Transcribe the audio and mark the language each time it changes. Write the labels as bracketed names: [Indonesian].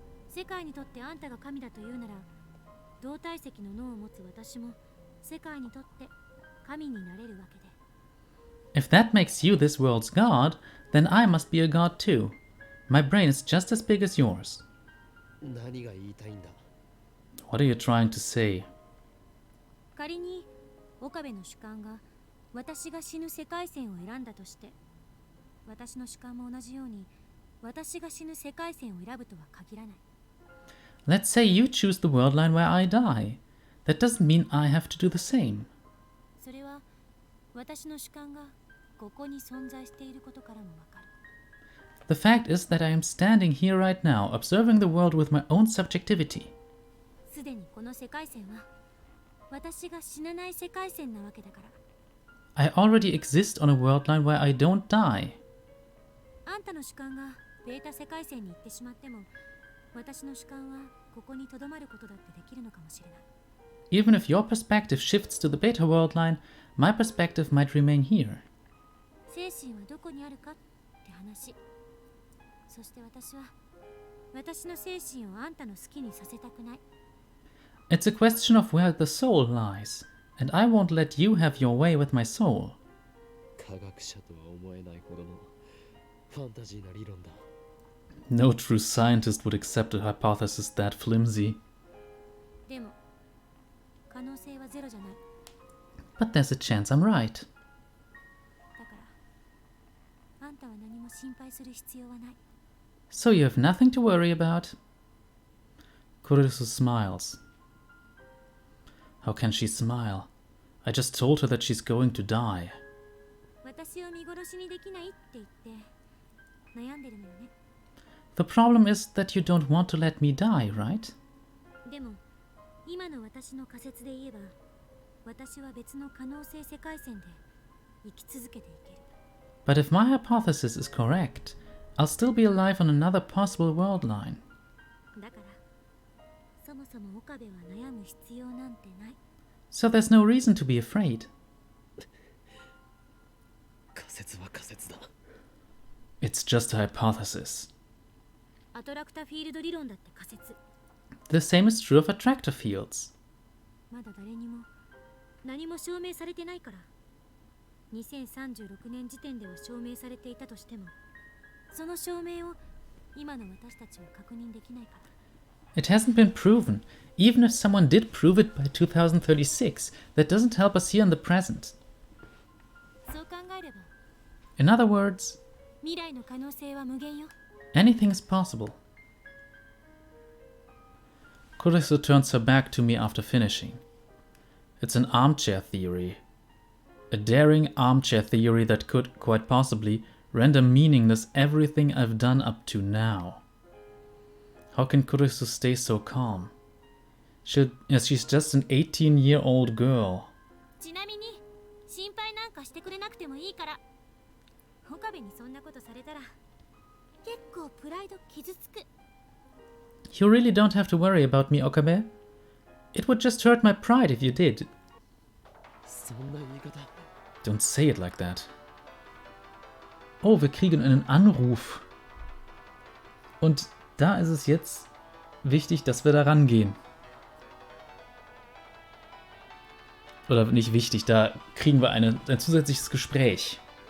[Japanese] 世界にとってあんたが神だというなら、同体積の脳を持つ私も世界にとって神になれるわけで。 [English] If that makes you this world's god, then I must be a god too. My brain is just as big as yours. [Japanese] 何が言いたいんだ。 [English] What are you trying to say? [Japanese] 仮に岡部の主観が私が死ぬ世界線を選んだとして、私の主観も同じように私が死ぬ世界線を選ぶとは限らない。 [English] Let's say you choose the world line where I die. That doesn't mean I have to do the same. [Japanese] それは私の主観がここに存在していることからもわかる。 [English] The fact is that I am standing here right now, observing the world with my own subjectivity. [Japanese] すでにこの世界線は私が死なない世界線なわけだから。 [English] I already exist on a world line where I don't die. [Japanese] あんたの主観がベータ世界線に行ってしまっても、私の主観はここに留まることだってできるのかもしれない。 [English] Even if your perspective shifts to the beta world line, my perspective might remain here. [Japanese] 精神はどこにあるかって話。そして私は私の精神をあんたの好きにさせたくない。 [English] It's a question of where the soul lies, and I won't let you have your way with my soul. [Japanese] 科学者とは思えないほどのファンタジーな理論だ。 [English] No true scientist would accept a hypothesis that flimsy. [Japanese] でも可能性はゼロじゃない。 [English] But there's a chance I'm right. [Japanese] だからあんたは何も心配する必要はない。 [English] So you have nothing to worry about? Kurisu smiles. How can she smile? I just told her that she's going to die. [Japanese] 私を見殺しにできないって言って悩んでるのよね。 [English] The problem is that you don't want to let me die, right? [Japanese] でも今の私の仮説で言えば、私は別の可能性世界線で生き続けていける。 [English] But if my hypothesis is correct, I'll still be alive on another possible world line. [Japanese] だからそもそも岡部は悩む必要なんてない。 [English] So there's no reason to be afraid. [Japanese] 仮説は仮説だ。 [English] It's just a hypothesis. [Japanese] アトラクタフィールド理論だって仮説。 [English] The same is true of attractor fields. [Japanese] まだ誰にも何も証明されてないから。2036年時点では証明されていたとしても、その証明を今の私たちは確認できないから。 [English] It hasn't been proven. Even if someone did prove it by 2036, that doesn't help us here in the present. [Japanese] そう考えれば [English] In other words, [Japanese] 未来の可能性は無限よ。 [English] anything is possible. Kurisu turns her back to me after finishing. It's an armchair theory. A daring armchair theory that could, quite possibly, render meaningless everything I've done up to now. How can Kurisu stay so calm? She's just an 18-year-old girl. [Japanese] ちなみに心配なんかしてくれなくてもいいから。岡部にそんなことされたら結構プライド傷つく。 [English] You really don't have to worry about me, Okabe. It would just hurt my pride if you did. [Japanese] そんな言い方。 [English] Don't say it like that. [German] Oh, wir kriegen einen Anruf. Und da ist es jetzt wichtig, dass wir da rangehen. Oder nicht wichtig, da kriegen wir ein zusätzliches Gespräch.